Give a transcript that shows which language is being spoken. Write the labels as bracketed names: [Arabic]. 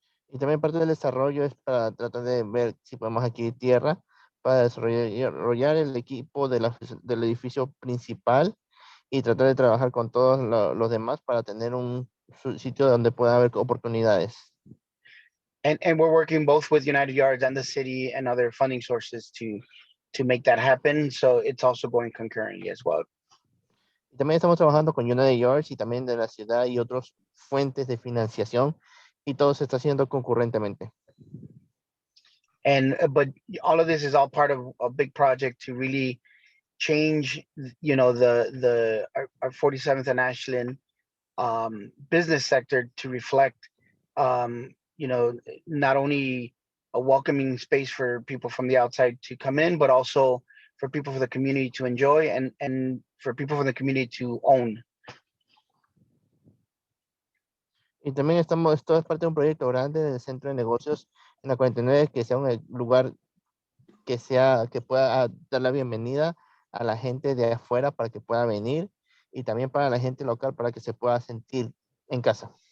[Spanish] Y también parte del desarrollo es para tratar de ver si podemos adquirir tierra para desarrollar el equipo del edificio principal y tratar de trabajar con todos los demás para tener un sitio donde pueda haber oportunidades. [English] And we're working both with United Yards and the city and other funding sources to make that happen. So it's also going concurrently as well. [Spanish] Y también estamos trabajando con United Yards y también de la ciudad y otras fuentes de financiación, y todo se está haciendo concurrentemente. [English] But all of this is all part of a big project to really change, our 47th and Ashland business sector to reflect, not only a welcoming space for people from the outside to come in, but also for people from the community to enjoy and for people from the community to own. [Spanish] Y también esto es parte de un proyecto grande del centro de negocios en la 49, que sea un lugar que pueda dar la bienvenida a la gente de afuera para que pueda venir, y también para la gente local para que se pueda sentir en casa.